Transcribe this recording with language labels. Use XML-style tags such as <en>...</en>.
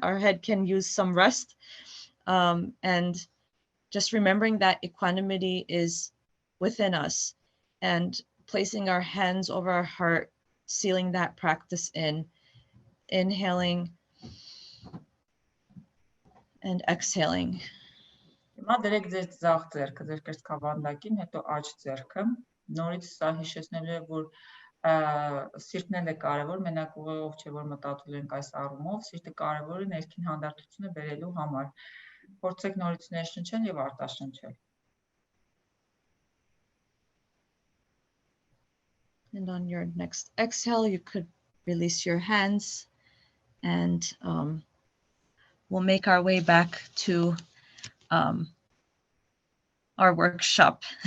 <en>Our head can use some rest. And just remembering that equanimity is within us and placing our hands over our heart, sealing that practice in, inhaling And exhaling.</en> <hy>Հիմա դրեք ձեր ձախ ձեռքը ձեր կրծքավանդակին, հետո աջ ձեռքը։ Նորից սա հիշեցնելու է, որ սիրտն է կարևոր, մենակ ուղեղով չէ, որ մտածում ենք այս առումով, սիրտը կարևոր է ներքին հանդարտությունը բերելու համար։ Փորձեք նորից ներշնչել եւ արտաշնչել։</hy> <en>And on your next exhale, you could release your hands, and we'll make our way back to our workshop.</en>